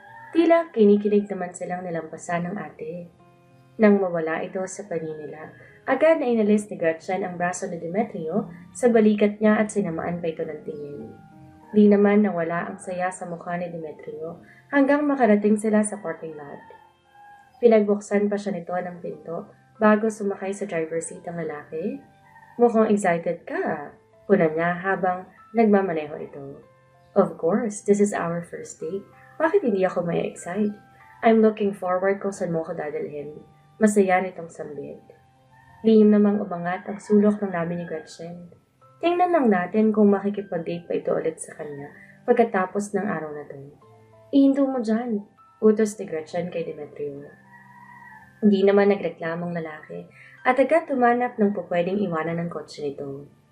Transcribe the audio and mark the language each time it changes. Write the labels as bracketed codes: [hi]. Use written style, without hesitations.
[tl] Tila kinikilig naman silang nilampasan ng ate. Nang mawala ito sa paningin nila, agad na inalis ni Gretchen ang braso ni Demetrio sa balikat niya at sinamaan pa ito ng tingin. Di naman nawala ang saya sa mukha ni Demetrio hanggang makarating sila sa parking lot. Pinagbuksan pa siya nito ng pinto bago sumakay sa driver's seat ang lalaki. Mukhang excited ka, puna niya habang nagmamaneho ito. [en] Of course, this is our first date. [tl] Bakit hindi ako may excite? [en] I'm looking forward [tl] kung saan mo ko dadalhin. Masaya nitong sambit. Lihim namang umangat ang sulok ng labi ni Gretchen. Tingnan lang natin kung makikipag-date pa ito ulit sa kanya pagkatapos ng araw na to. Ihinto mo dyan, utos ni Gretchen kay Demetrio. Hindi naman nagreklamong lalaki at agad tumanap ng pupwedeng iwanan ng kotse nito.